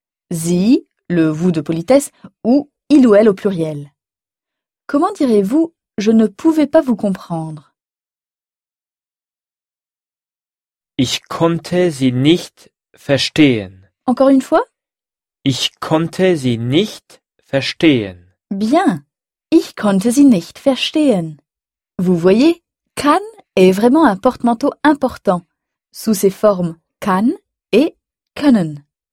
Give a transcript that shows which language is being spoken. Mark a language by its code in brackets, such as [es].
[fr] Sie, le vous de politesse, ou il ou elle au pluriel. Comment direz-vous je ne pouvais pas vous comprendre? [de] Ich konnte sie nicht verstehen. [fr] Encore une fois? [de] Ich konnte sie nicht verstehen. [fr] Bien. [de] Ich konnte sie nicht verstehen. [fr] Vous voyez, kann est vraiment un porte-manteau important, sous ses formes kann et können.